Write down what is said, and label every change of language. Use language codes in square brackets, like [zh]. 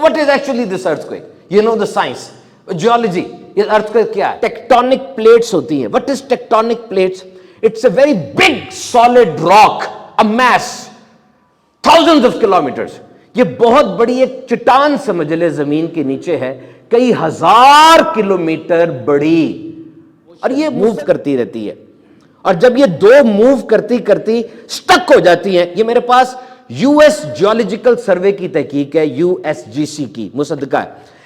[en] is actually this earthquake? You know the science, geology. [hi] ये earthquake क्या है? Tectonic plates होती हैं. [en] What is tectonic plates? It's a very big solid rock, a mass, thousands of kilometers. [hi] ये बहुत बड़ी एक चट्टान समझ ले जमीन के नीचे है, कई हजार किलोमीटर बड़ी, और ये मूव करती रहती है. और जब ये दो मूव करती करती स्टक हो जाती हैं, ये मेरे पास यूएस जियोलॉजिकल सर्वे की तहकीक है, यूएसजीसी की मुसद्दका है.